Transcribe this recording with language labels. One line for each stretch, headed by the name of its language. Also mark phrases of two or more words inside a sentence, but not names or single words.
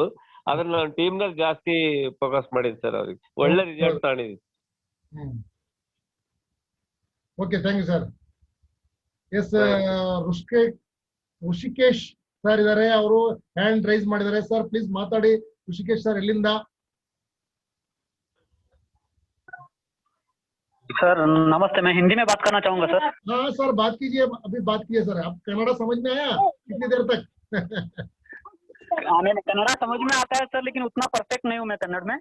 Kannada: ಅದನ್ನ ನಾನು ಟೀಮ್ನಾಗ ಜಾಸ್ತಿ ಫೋಕಸ್ ಮಾಡಿದ್ದೀನಿ ಸರ್. ಅವ್ರಿಗೆ ಒಳ್ಳೆ ರಿಸಲ್ಟ್ ತಗೊಂಡಿದ್ದೀನಿ.
English: Okay, thank you sir.
Kannada: ಎಸ್, ಋಷಿಕೇಶ್ ಸರ್ ಇದಾರೆ, ಅವರು
English: hand raise
Kannada: ಮಾಡಿದ್ದಾರೆ. ಸರ್ ಪ್ಲೀಸ್ ಮಾತಾಡಿ. ಋಷಿಕೇಶ್ ಸರ್ ಎಲ್ಲಿಂದ?
Hindi: सर नमस्ते, मैं हिंदी में बात करना चाहूंगा सर। हाँ सर, बात कीजिए, अभी बात कीजिए सर। आप कन्नड़ा समझ में आया कितनी देर तक? नहीं, कन्नड़ा समझ में आता है सर, लेकिन उतना परफेक्ट नहीं हूँ मैं कन्नड़ में।